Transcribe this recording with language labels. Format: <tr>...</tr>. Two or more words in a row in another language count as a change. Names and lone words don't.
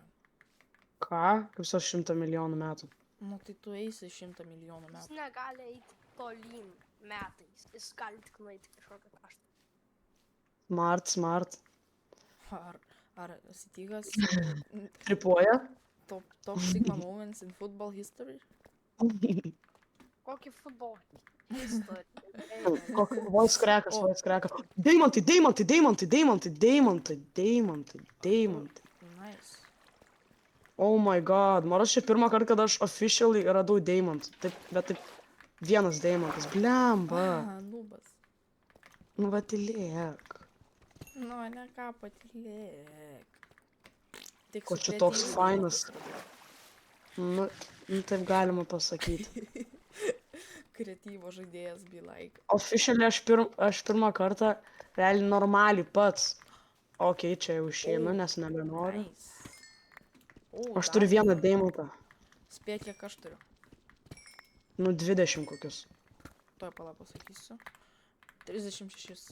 <lt>Ką? Kaip su 100 milijonų metų? Nu, tai tu eisi 100 milijonų Jis metų. negali eiti tolyn metais. Jis gali tik nueiti kažkokią kraštą. Smart. Ar Sitygas Tripuoja?</lt> <en>top Sigma moments in football history?</en> <lt>Kokį futbolą? Istoriją.</lt> <en>Voice crackas.</en> <lt>Deimantai. Nice.</lt> <en>Oh my god,</en> <lt>man čia pirmą kartą, kad aš officially radau deimantų. Taip, bet taip, vienas deimantas. Blemba. Nubas. Nu, va, tylėk. Nu, ne ką patilėk. Tik Ko su čia toks kreatyviu fainas? deimantais Nu, taip galima pasakyti. kreatyvo žaidėjas</lt> <en>be like.</en> <lt>Officially aš pirmą kartą realiai normaliai pats. Ok, čia jau išeinu, nes nebenoriu. Nice. O, Aš turiu vieną deimantą. Spėk, kiek aš turiu. Nu, 20 kokius. Tuoj pala pasakysiu. 36.</lt>